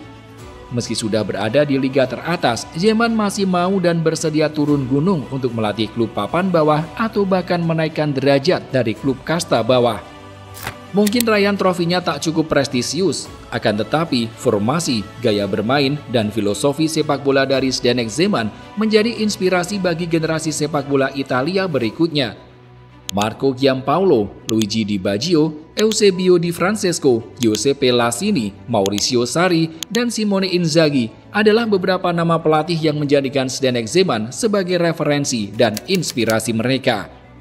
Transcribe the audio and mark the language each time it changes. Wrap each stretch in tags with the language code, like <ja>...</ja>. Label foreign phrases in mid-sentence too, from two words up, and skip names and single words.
<id>Meski sudah berada di liga teratas, Zeman masih mau dan bersedia turun gunung untuk melatih klub papan bawah atau bahkan menaikkan derajat dari klub kasta bawah. Mungkin raihan trofinya tak cukup prestisius, akan tetapi formasi, gaya bermain, dan filosofi sepak bola dari Zdeněk Zeman menjadi inspirasi bagi generasi sepak bola Italia berikutnya. Marco Giampaolo, Luigi Di Baggio, Eusebio Di Francesco, Giuseppe Lassini, Maurizio Sarri, dan Simone Inzaghi adalah beberapa nama pelatih yang menjadikan Zdeněk Zeman sebagai referensi dan inspirasi mereka.</id>